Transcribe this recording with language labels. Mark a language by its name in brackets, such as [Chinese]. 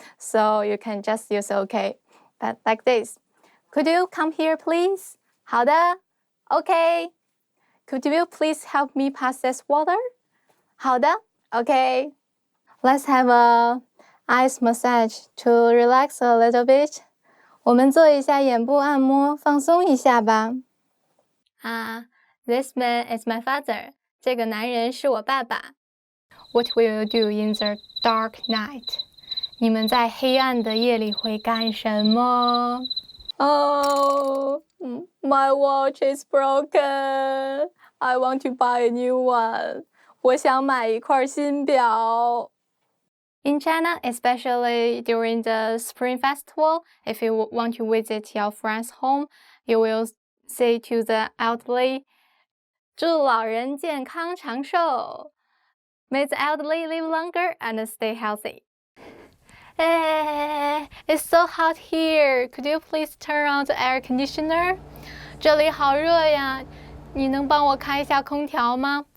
[English] So you can just use okay. But like this. Could you come here, please? [Chinese] 好的. [English] Okay. Could you please help me pass this water? [Chinese] 好的. [English] Okay. Let's have a ice massage to relax a little bit. [Chinese] 我们做一下眼部按摩，放松一下吧。 [English] This man is my father. [Chinese] 这个男人是我爸爸。 [English] What will you do in the dark night? [Chinese] 你们在黑暗的夜里会干什么？ [English] Oh, my watch is broken. I want to buy a new one. [Chinese] 我想买一块新表。 [English] In China, especially during the Spring Festival, if you want to visit your friend's home, you will say to the elderly, [Chinese] 祝老人健康长寿. [English] May the elderly live longer and stay healthy. It's so hot here. Could you please turn on the air conditioner? [Chinese] 这里好热呀，你能帮我开一下空调吗？